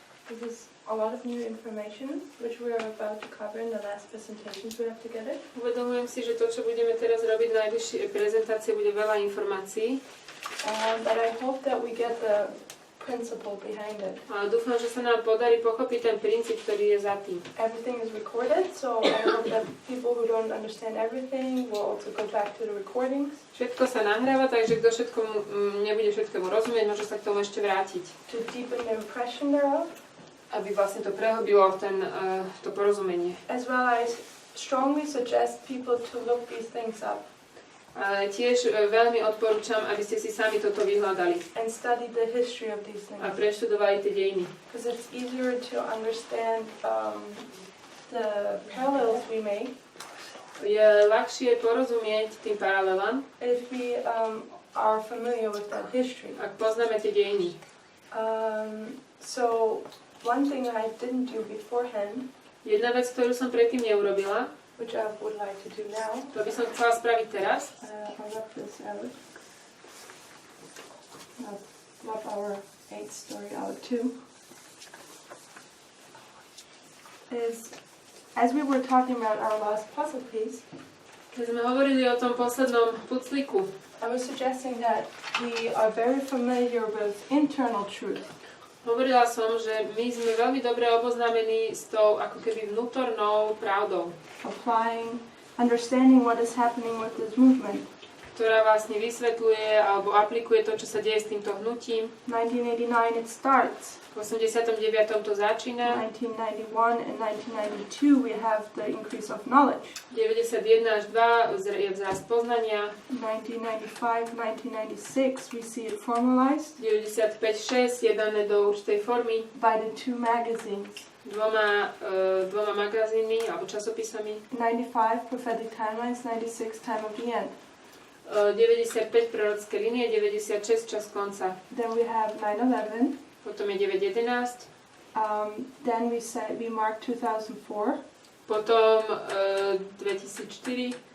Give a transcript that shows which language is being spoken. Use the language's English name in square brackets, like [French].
[English] This is a lot of new information, which we are about to cover in the last presentations we have together. [Slovak] Uvedomujem si, že to, čo budeme teraz robiť v najbližšej prezentácii, bude veľa informácií. [English] But I hope that we get the principle behind it. [Slovak] A dúfam, že sa nám podarí pochopiť ten princíp, ktorý je za tým. [English] Everything is recorded, so I hope that people who don't understand everything will also go back to the recordings. [Slovak] Všetko sa nahráva, takže kto nebude všetkému rozumieť, môže sa k tomu ešte vrátiť. [English] To deepen the impression thereof. [Slovak] Aby vlastne to prehlbilo to porozumenie. [English] As well as strongly suggest people to look these things up. [Slovak] Ale tiež veľmi odporúčam, aby ste si sami toto vyhľadali. [English] And study the history of these things. [Slovak] A preštudovali tie dejiny. [English] Because it's easier to understand the parallels we make. [Slovak] Je ľahšie porozumieť tým paralelám, [English] if we are familiar with that history. [Slovak] Ak poznáme tie dejiny. [English] So one thing I didn't do beforehand. [Slovak] Jedna vec, ktorú som predtým neurobila, [English] which I would like to do now. [Slovak] To by som chcela spraviť teraz. [English] I'll wrap this out. I'll wrap our 8th story out too. Is, as we were talking about our last puzzle piece, [Slovak] keď sme hovorili o tom poslednom pucliku, [English] I was suggesting that we are very familiar with internal truth. [Slovak] Hovorila som, že my sme veľmi dobre oboznámení s tou ako keby vnútornou pravdou. [English] Understanding what is happening with this movement. [Slovak] Ktorá vlastne vysvetľuje alebo aplikuje to, čo sa deje s týmto hnutím. [English] 1989 it starts. [Slovak] V 89. to začína. [English] 1991 and 1992 we have the increase of knowledge. [Slovak] 91 až 2 je vzárast poznania. [English] 1995, 1996 we see it formalized. [Slovak] 95-6 je dané do určitej formy. [English] By the two magazines. [Slovak] Dvoma magazínmi alebo časopisami. [English] 95 prophetic timelines, 96 time of the end. [Slovak] 95 prorocké linie, 96 čas konca. [English] Then we have 9/11. [Slovak] Potom je 9/11. [English] Then we mark 2004. [Slovak] Potom 2004.